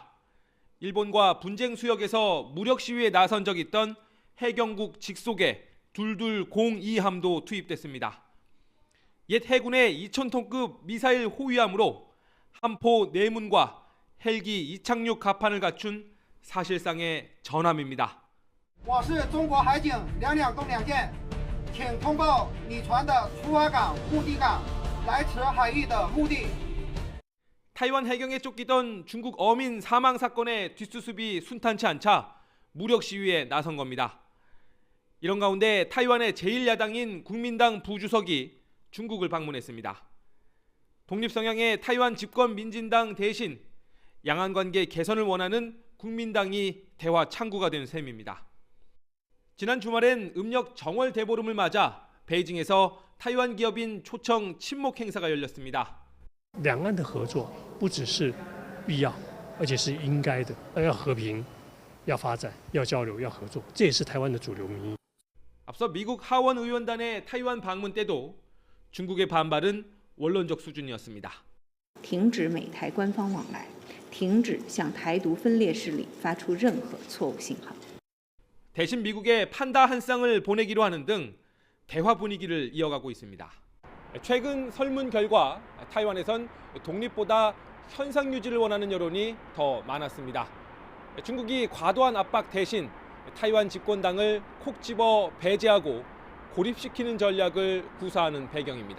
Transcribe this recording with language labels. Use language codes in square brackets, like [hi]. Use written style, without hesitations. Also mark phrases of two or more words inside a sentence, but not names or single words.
[ko] 일본과 분쟁 수역에서 무력 시위에 나선 적이 있던 해경국 직속의 2202함도 투입됐습니다. 옛 해군의 2000톤급 미사일 호위함으로 함포 4문과 헬기 이착륙 갑판을 갖춘 사실상의 전함입니다. [zh] 我是中国海警2两东2舰，请通报你船的出发港、目的港，来此海域的目的。 [ko] 타이완 해경에 쫓기던 중국 어민 사망 사건의 뒷수습이 순탄치 않자 무력 시위에 나선 겁니다. 이런 가운데 타이완의 제1야당인 국민당 부주석이 중국을 방문했습니다. 독립 성향의 타이완 집권 민진당 대신 양안 관계 개선을 원하는 국민당이 대화 창구가 된 셈입니다. 지난 주말엔 음력 정월 대보름을 맞아 베이징에서 타이완 기업인 초청 친목 행사가 열렸습니다. [zh] 两岸的合作不只是必要，而且是应该的。要和平，要发展，要交流，要合作，这也是台湾的主流民意。 [ko] 앞서 미국 하원 의원단의 타이완 방문 때도 중국의 반발은 원론적 수준이었습니다. [zh] 停止美台官方往来，停止向台独分裂势力发出任何错误信号。 [ko] 대신 미국에 판다 한 쌍을 보내기로 하는 등 대화 분위기를 이어가고 있습니다. 최근 설문 결과 타이완에선 독립보다 현상 유지를 원하는 여론이 더 많았습니다. 중국이 과도한 압박 대신 타이완 집권당을 콕 집어 배제하고 고립시키는 전략을 구사하는 배경입니다.